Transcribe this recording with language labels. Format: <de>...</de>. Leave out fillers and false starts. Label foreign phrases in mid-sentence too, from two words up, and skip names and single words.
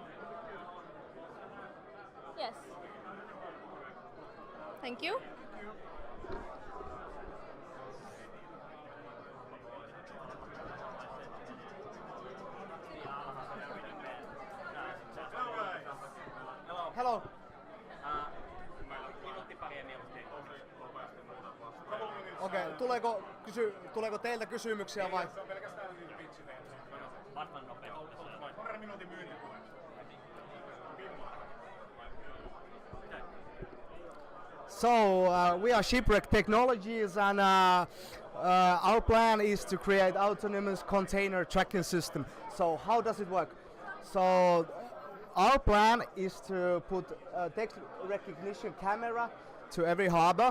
<en>Yes. Thank you. Hello.</en> <fi>Okei, tuleeko teiltä kysymyksiä vai? Se on pelkästään vitsi teille. Vastaan nopeasti. 2 minuutin myyntipuhe.</fi> <en>So we are Shipwreck Technologies, and our plan is to create autonomous container tracking system. So how does it work? So our plan is to put a text recognition camera to every harbor,</en>